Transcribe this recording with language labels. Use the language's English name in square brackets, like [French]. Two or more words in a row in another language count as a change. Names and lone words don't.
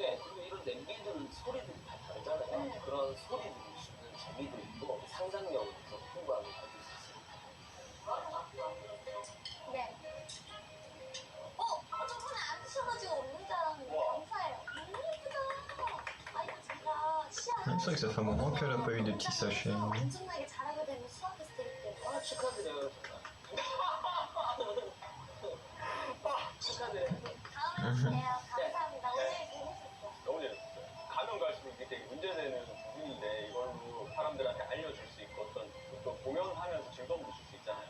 [Korean] 네, 그리고 이런 냄비들 소리들이 다 다르잖아요. 그런 소리들이 주는 재미도 있고 상상력을 더 풍부하게 가질 수 있습니다. 네. 저번에 안 드셔가지고 없는 줄 알았는데 우와. 감사해요. 예쁘다. 아, 이거 제가 [French] C'est vrai que ça fait un moment qu'elle a pas eu des petits sachets. [Korean] 엄청나게 잘하게 되면 수학에서 드릴게요. 축하드려요, 정말. 축하드려요. 다음에 주세요. 감사합니다. 오늘 재밌었어요. 너무 재밌었어요. 가면 갈수록 이게 되게 문제되는 부분인데 이걸로 사람들한테 알려줄 수 있고 어떤 또 공연하면서 즐거움도 줄 수 있잖아요.